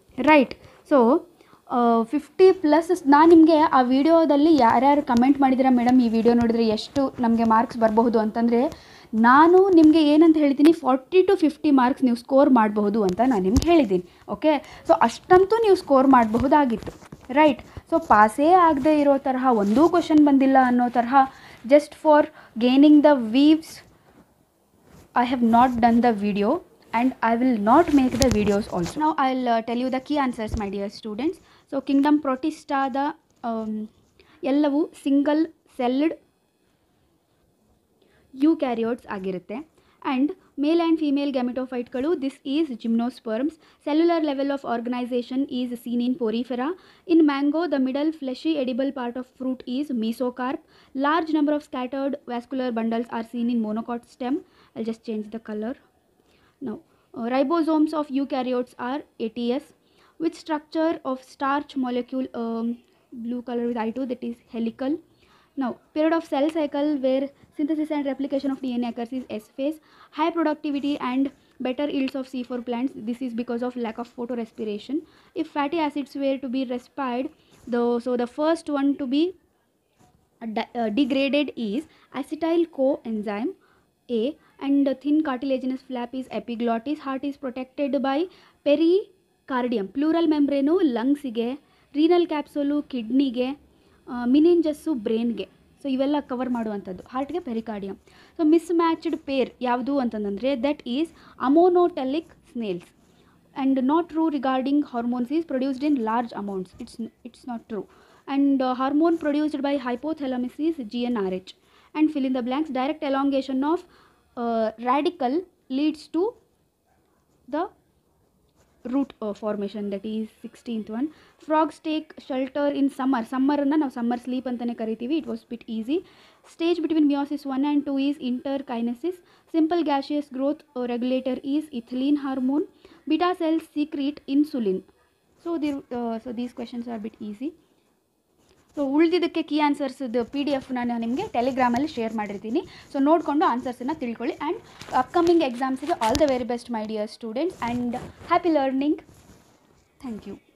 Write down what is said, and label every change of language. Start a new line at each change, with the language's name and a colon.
Kannada: Right, so 50+ ನಾನು ನಿಮಗೆ ಆ ವಿಡಿಯೋದಲ್ಲಿ ಯಾರ್ಯಾರು ಕಮೆಂಟ್ ಮಾಡಿದ್ದೀರಾ ಮೇಡಮ್ ಈ ವಿಡಿಯೋ ನೋಡಿದರೆ ಎಷ್ಟು ನಮಗೆ ಮಾರ್ಕ್ಸ್ ಬರಬಹುದು ಅಂತಂದರೆ, ನಾನು ನಿಮಗೆ ಏನಂತ ಹೇಳ್ತೀನಿ, 40 to 50 ಮಾರ್ಕ್ಸ್ ನೀವು ಸ್ಕೋರ್ ಮಾಡಬಹುದು ಅಂತ ನಾನು ನಿಮ್ಗೆ ಹೇಳಿದ್ದೀನಿ. ಓಕೆ, ಸೊ ಅಷ್ಟಂತೂ ನೀವು ಸ್ಕೋರ್ ಮಾಡಬಹುದಾಗಿತ್ತು. ರೈಟ್, ಸೊ ಪಾಸೇ ಆಗದೆ ಇರೋ ತರಹ ಒಂದೂ ಕ್ವೆಶನ್ ಬಂದಿಲ್ಲ ಅನ್ನೋ ತರಹ
English: Just for gaining the views I have not done the video and I will not make the videos also. Now I'll tell you the key answers my dear students. So kingdom protista the
Kannada: ಎಲ್ಲವೂ
English: single celled eukaryotes
Kannada: ಆಗಿರುತ್ತೆ.
English: And male and female ಗ್ಯಾಮೆಟೋಫೈಟ್ಗಳು, this is gymnosperms. Cellular level of organisation is seen in porifera. In mango the middle fleshy edible part of fruit is mesocarp. Large number of scattered vascular bundles are seen in monocot stem. I'll just change the color. Now ribosomes of eukaryotes are ATS. Which structure of starch molecule, blue color with I2, that is helical. Now period of cell cycle where synthesis and replication of DNA occurs is S phase. High productivity and better yields of C4 plants, this is because of lack of photorespiration. If fatty acids were to be respired, so the first one to be degraded is acetyl coenzyme A, and the thin cartilaginous flap is epiglottis. Heart is protected by pericardium. Pleural membrane lungs ಗೆ, renal capsule kidney ಗೆ, meninges brain ಗೆ.
Kannada: So ಇವೆಲ್ಲ cover ಮಾಡುವಂಥದ್ದು. ಹಾರ್ಟ್ಗೆ pericardium.
English: so mismatched pair
Kannada: ಯಾವುದು ಅಂತಂದರೆ
English: That is ammonotelic snails. And not true regarding hormones is produced in large amounts. It's not true. And hormone produced by hypothalamus is GnRH. And fill in the blanks. Direct elongation of radical leads to the root formation, that is 16th one. Frogs take shelter in summer.
Kannada: Summerna ನಾವು
English: summer sleep
Kannada: ಅಂತಲೇ ಕರಿತೀವಿ.
English: It was bit easy. Stage between meiosis 1 and 2 is interkinesis. Simple gaseous growth regulator is ethylene hormone. Beta cells secrete insulin. So these questions are bit easy.
Kannada: So ಉಳಿದಿದ್ದಕ್ಕೆ key ಆನ್ಸರ್ಸ್ದು PDF ನಾನು ನಿಮಗೆ ಟೆಲಿಗ್ರಾಮಲ್ಲಿ share ಮಾಡಿರ್ತೀನಿ. So ನೋಡಿಕೊಂಡು ಆನ್ಸರ್ಸನ್ನು ತಿಳ್ಕೊಳ್ಳಿ.
English: And upcoming ಎಕ್ಸಾಮ್ಸಿಗೆ all the very best my dear students, and happy learning. Thank you.